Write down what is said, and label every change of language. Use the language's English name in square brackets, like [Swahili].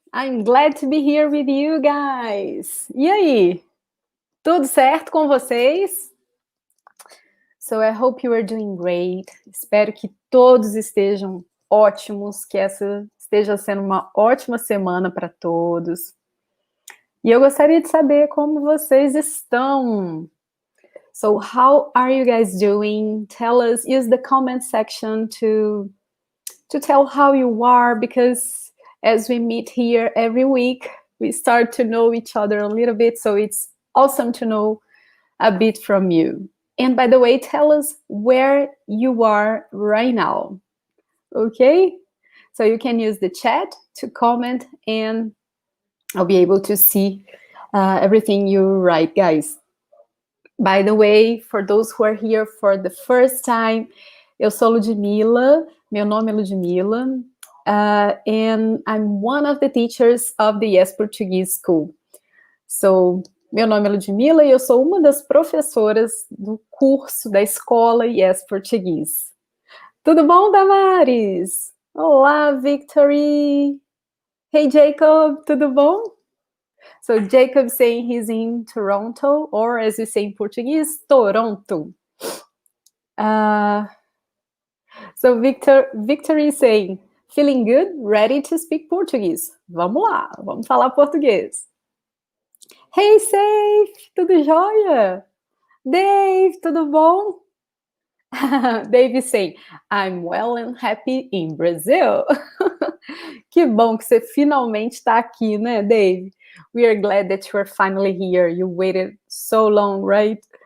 [English] I'm glad to be here with you guys. [Portuguese] E aí, tudo certo com vocês? [English] So I hope you are doing great. [Portuguese] Espero que todos estejam ótimos, que essa esteja sendo uma ótima semana para todos. E eu gostaria de saber como vocês estão. [English] So how are you guys doing? Tell us, use the comment section to tell how you are, because as we meet here every week, we start to know each other a little bit, so it's awesome to know a bit from you. And by the way, tell us where you are right now, okay? So you can use the chat to comment, and I'll be able to see everything you write, guys. By the way, for those who are here for the first time, [Portuguese] eu sou Ludmila, meu nome é Ludmila, [English] and I'm one of the teachers of the Yes Portuguese School. [Portuguese] So, meu nome é Ludmila e eu sou uma das professoras do curso da escola Yes Portuguese. Tudo bom, Damares? Olá, Victory! Hey, Jacob, tudo bom? [English] So, Jacob saying he's in Toronto, or as we say in Portuguese, Toronto. So Victory is saying, feeling good, ready to speak Portuguese. [Portuguese] Vamos lá, vamos falar português. Hey, Safe, tudo jóia? Dave, tudo bom? [English] Dave is saying, I'm well and happy in Brazil. [Portuguese] Que bom que você finalmente está aqui, né, Dave? [English] We are glad that you are finally here. You waited so long, right?